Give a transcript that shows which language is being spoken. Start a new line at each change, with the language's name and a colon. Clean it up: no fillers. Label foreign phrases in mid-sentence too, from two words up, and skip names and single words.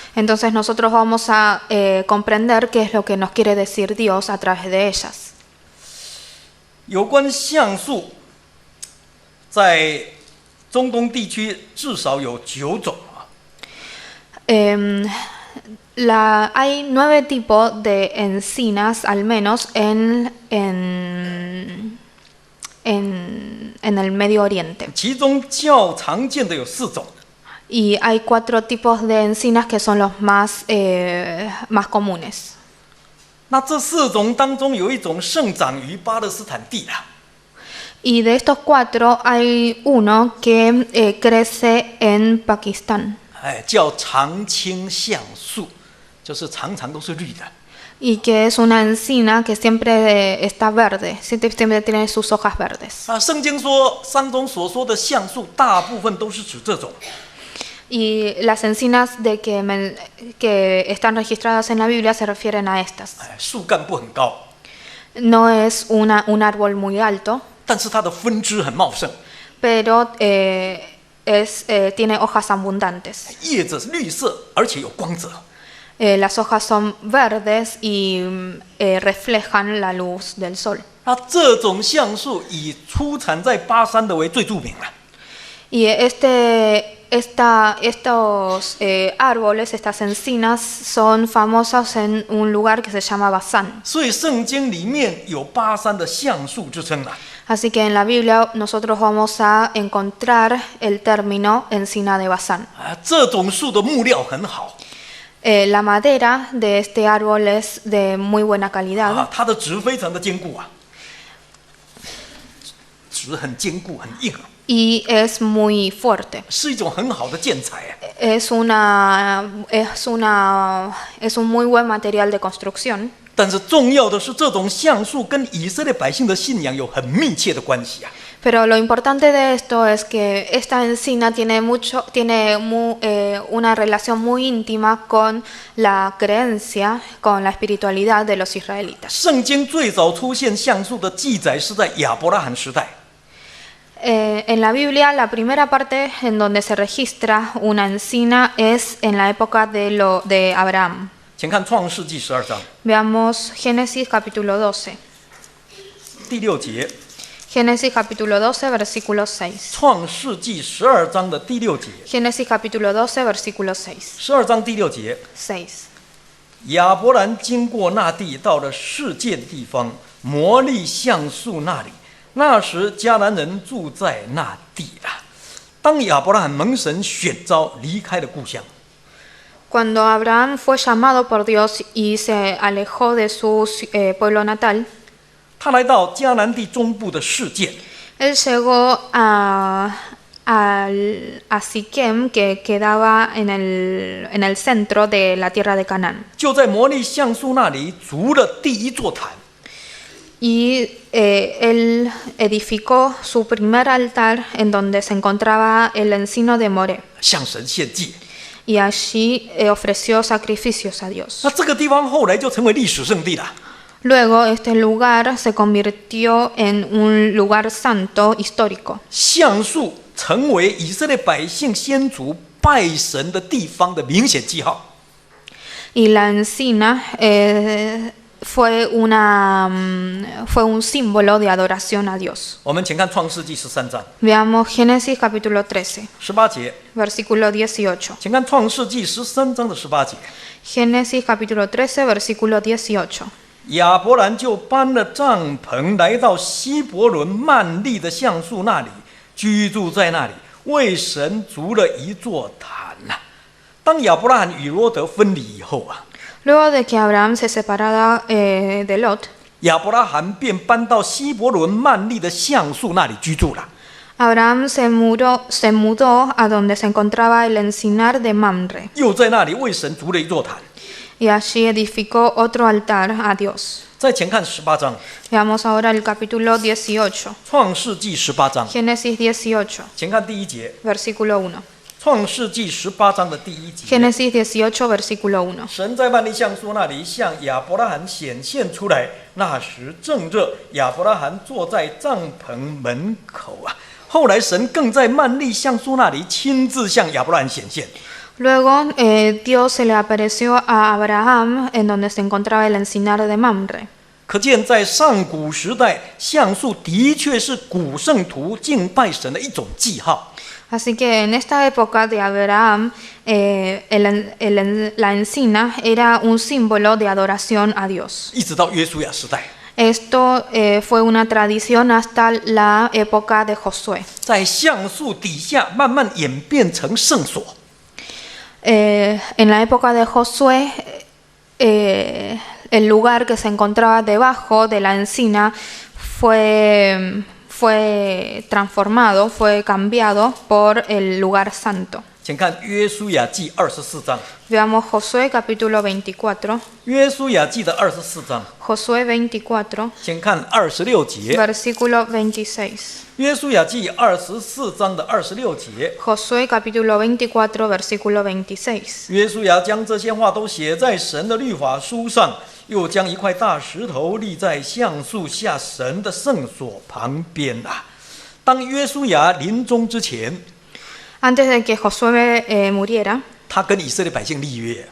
Spanish: entonces nosotros vamos a comprender qué es lo que nos quiere decir Dios a través de ellas.
Chinese: 有关橡树，在中东地区至少有9种。
Spanish: Hay 9 tipos de encinas, al menos en el Medio Oriente.
Chinese: 其中较常见的有4种。
Spanish: Y hay 4 tipos de encinas que son los más comunes.
Chinese: 那这4种当中有一种盛长于巴勒斯坦地啦。
Spanish: Y de estos 4 hay uno que crece en Pakistán.
Chinese: 叫常青橡树，就是常常都是绿的。
Spanish: Y que es una encina que siempre está verde, siempre tiene sus hojas verdes.
Chinese: 圣经说3中所说的橡树，大部分都是指这种。
Spanish: Y las encinas que están registradas en la Biblia se refieren a estas.
Chinese: 树干不很高，
Spanish: No es un árbol muy alto,
Chinese: 但是它的分支很茂盛，
Spanish: pero tiene hojas abundantes.
Chinese: 叶子是绿色，而且有光泽。
Spanish: Las hojas son verdes y reflejan la luz del sol.
Chinese: 那这种橡树以出产在巴山的为最著名了。
Spanish: Y estos árboles, estas encinas, son famosas en un lugar que se llama Basán.
Chinese: 所以圣经里面有巴山的橡树之称啊。
Spanish: Así que en la Biblia nosotros vamos a encontrar el término encina de Basán.
Chinese: 这种树的木料很好，
Spanish: La madera de este árbol es de muy buena calidad
Chinese: 它的质非常的坚固啊，质很坚固很硬，
Spanish: y es muy fuerte.
Chinese: 是一种很好的建材啊。
Spanish: Es un muy buen material de construcción.
Chinese: 但是重要的是，这种橡树跟以色列百姓的信仰有很密切的关系啊。
Spanish: Pero lo importante de esto es que esta encina tiene una relación muy íntima con la creencia, con la espiritualidad de los israelitas.
Chinese: 圣经最早出现橡树的记载是在亚伯拉罕时代。
Spanish: En la Biblia, la primera parte en donde se registra una encina es en la época de Abraham.
Chinese: 请看创世纪12章
Spanish: Veamos Génesis capítulo 12.
Chinese: 第6节，
Spanish: Génesis capítulo 12, versículo 6.
Chinese: 创世纪12章的第6节。
Spanish: Génesis capítulo 12, versículo 6.
Chinese: 12 章第6节， 6. 亚伯兰经过那地，到了示剑地方，摩利橡树那里。那时迦南人住在那地了。当亚伯拉罕蒙神选召，离开了故乡，
Spanish: Cuando Abraham fue llamado por Dios y se alejó de su pueblo natal,
Chinese: 他来到迦南地中部的示剑。
Spanish: él llegó a Siquem, que quedaba en el centro de la tierra de Canaán.
Chinese: 就在摩利橡树那里筑了第一座坛，
Spanish: Y él edificó su primer altar en donde se encontraba el encino de Moré.
Chinese: 向神献祭。
Spanish: Y allí ofreció sacrificios a Dios.
Chinese: 那这个地方后来就成为历史圣地了。
Spanish: Luego este lugar se convirtió en un lugar santo histórico.
Chinese: 橡树成为以色列百姓先祖拜神的地方的明显记号。
Spanish: Y la encina fue un símbolo de adoración a Dios.
Chinese: 我们请看创世纪13章
Spanish: Veamos Génesis capítulo 13,
Chinese: 18 节，
Spanish: versículo 18.
Chinese: 请看创世纪13章的18节。
Spanish: Génesis capítulo 13, versículo 18.
Chinese: 亚伯兰就搬了帐篷，来到希伯伦曼利的橡树那里，居住在那里，为神筑了一座坛呐。当亚伯拉罕与罗德分离以后啊，
Spanish: Luego de que Abraham se separara de Lot,
Chinese: 亚伯拉罕便搬到希伯伦曼利的橡树那里居住了。
Spanish: Abraham se mudó a donde se encontraba el encinar de Mamre,
Chinese: 又在那里为神筑了一座坛。
Spanish: y allí edificó otro altar a Dios.
Chinese: 再前看18章，
Spanish: Veamos ahora el capítulo 18,
Chinese: 创世纪18章，
Spanish: Génesis 18,
Chinese: 前看第1节，
Spanish: versículo 1.
Chinese: 创世纪18章的第1节。
Spanish: Génesis 18, versículo 1.
Chinese: 神在曼利橡树那里向亚伯拉罕显现出来，那时正热，亚伯拉罕坐在帐篷门口啊。后来神更在曼利橡树那里亲自向亚伯拉罕显现。
Spanish: Luego Dios se le apareció a Abraham en donde se encontraba el encinar de Mamre.
Chinese: 可见在上古时代，橡树的确是古圣徒敬拜神的一种记号。
Spanish: Así que en esta época de Abraham, la encina era un símbolo de adoración a Dios.
Chinese: 一直到约书亚时代，
Spanish: Esto fue una tradición hasta la época de Josué.
Chinese: 在橡树底下慢慢演变成圣所。
Spanish: En la época de Josué, el lugar que se encontraba debajo de la encina fue transformado, fue cambiado por el lugar santo.
Chinese: 请看约书亚记24章，
Spanish: Veamos Josué capítulo 24.
Chinese: 约书亚记的24章，
Spanish: Josué 24,
Chinese: 请看26节。
Spanish: versículo 26.
Chinese: 约书亚记24章的26节，
Spanish: Josué capítulo 24, versículo 26.
Chinese: 约书亚将这些话都写在神的律法书上，又将一块大石头立在橡树下神的圣所旁边啊。当约书亚临终之前，
Spanish: Antes de que Josué muriera,
Chinese: 他跟以色列百姓立约，